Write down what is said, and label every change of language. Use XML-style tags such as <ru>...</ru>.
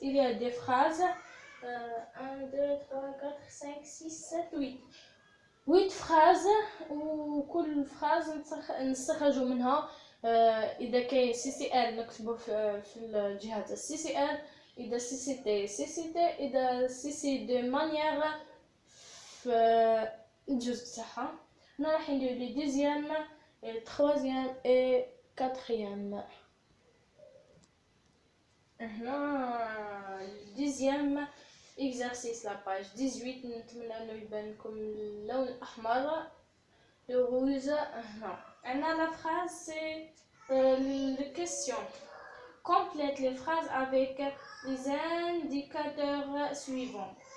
<fr>Il y a des phrases 1 2 3 4 5 6 7 8 phrases</fr> <ar>وكل phrase نستخرجوا منها اذا كاين CCL نكتبوا في الجهات CCL، اذا CCT اذا</ar> <fr>CC de manière</fr> <ar>في الجزء تاعها. هنا راح ندير لي دوزيام</ar> <fr>troisième et quatrième.</fr> <ar>هنا الدوزيام</ar> <fr>exercice la page 18</fr> <ar>نتمنى انه يبان لكم اللون الاحمر</ar> <fr>le rouge non. هنا la phrase c'est les questions. Complète les phrases avec les indicateurs suivants.</fr>